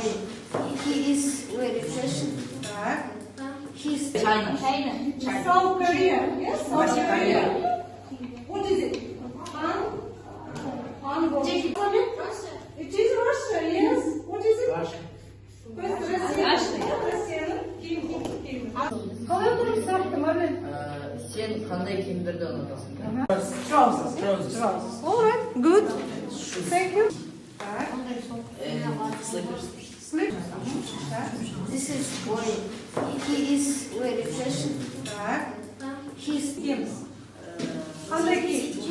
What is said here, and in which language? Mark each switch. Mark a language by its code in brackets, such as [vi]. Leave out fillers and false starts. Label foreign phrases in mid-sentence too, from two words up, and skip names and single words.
[en] He is very fashion. He's China. South Korea. Yes. South Korea. What is it? It is Russia. Yes. What is it? Russia. [kk] Қалай дұрыс сақтым, Армен? Сен қандай киімдерді ұнатасың? [en] Trousers. All right. Good. Thank you. Slippers. This is boy. He is very fashion. He's [kk] Қандай киім?